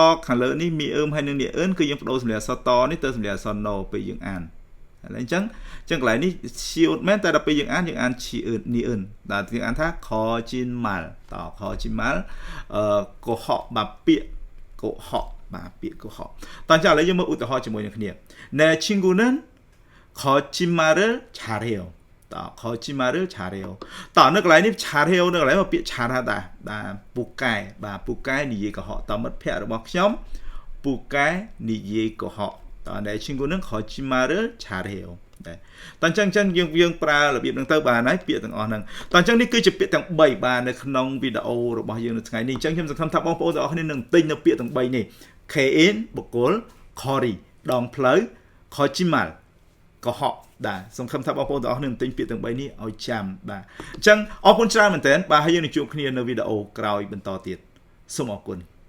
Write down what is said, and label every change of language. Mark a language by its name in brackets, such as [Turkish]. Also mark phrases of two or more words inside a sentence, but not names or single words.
[Khmer] ខាងលើនេះមីអឹមហើយនឹងនីអ៊ឺនគឺយើងបដូរសម្លេងអក្សរតនេះទៅសម្លេងអក្សរ no ពេលយើងអានហើយអញ្ចឹងកន្លែងនេះ shield មែនតែដល់ពេលយើងអានชีអ៊ឺននីអ៊ឺនតែយើងអានថា Khojimal តើ Khojimal កុហកបាទពាក្យកុហកបាទពាក្យកុហកតើចាឥឡូវយើងមើលឧទាហរណ៍ជាមួយនឹងគ្នា [Korean] 내 친구는 거짓말을 잘해요 [Khmer] តើ [Korean] 거짓말을 잘해요 [Khmer] តើនៅកន្លែងនេះ 잘해요 នៅកន្លែងមកពាក្យ 잘하다 បាទពូកែបាទពូកែនិយាយកុហកតើមិត្តភក្តិរបស់ខ្ញុំពូកែនិយាយកុហ កតើ [Korean] 내 친구는 거짓말을 잘해요 [Khmer] តែអញ្ចឹងយើងប្រើរបៀបហ្នឹងទៅបានហើយពាក្យទាំងអស់ហ្នឹងតើអញ្ចឹងនេះគឺជាពាក្យទាំង3បាទនៅក្នុងវីដេអូរបស់យើងនៅថ្ងៃនេះអញ្ចឹងខ្ញុំសង្ឃឹមថាបងប្អូនទាំងអស់គ្នានឹងទិញនៅពាក្យទាំង3នេះ Kein បុគ្គល Khori ដងផ្លូវ Khojimal កុហកបាទសង្ឃឹមថាបងប្អូនទាំងអស់គ្នានឹងទិញពាក្យទាំង3នេះឲ្យចាំបាទអញ្ចឹងអរគុណច្រើនមែនទែនបាទហើយយើងនឹងជួបគ្នានៅវីដេអូក្រោយបន្តទៀតសូមអរគុណ